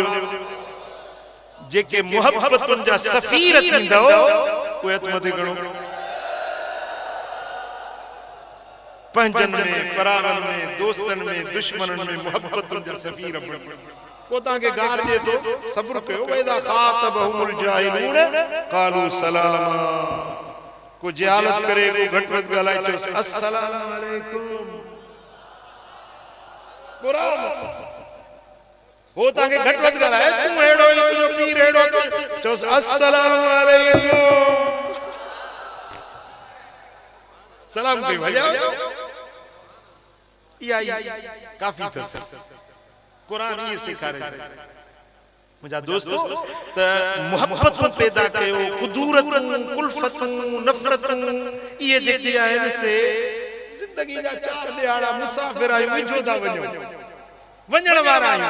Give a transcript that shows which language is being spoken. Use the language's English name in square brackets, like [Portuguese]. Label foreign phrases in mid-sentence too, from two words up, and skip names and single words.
[Sindhi] जेके मोहब्बतुनि जा सफ़ीर थींदो, उहे हथ मथे खणो। पंहिंजनि में, परावनि में, दोस्तनि में, दुश्मननि में मोहब्बतुनि जा सफ़ीर बणो। को तव्हांखे गार ॾिए थो, सब्र कयो। [Arabic] وإذا خاطبهم الجاهلون قالوا سلاما. [Sindhi] को जिहालत करे, को घटि वधि ॻाल्हाए, चयोसि [Arabic] السلام عليكم. [Sindhi] क़ुरान हो तव्हांखे घटि वधि ॻाल्हाए, तूं अहिड़ो ई, तुंहिंजो पीर अहिड़ो, चयोसि [Arabic] السلام عليكم, [Sindhi] सलाम कयो, हलिया। इहा काफ़ी अथसि। क़ुरान इहे सेखारे। मुंहिंजा दोस्तो, त मोहब्बतूं पैदा कयो, कुदूरतूं, कुल्फतूं, नफ़रतूं, इहे जेके आहिनि से ज़िंदगी जा 4 ॾियारा मुसाफ़िर आहियूं, विझो था वञो, वञण वारा आहियूं।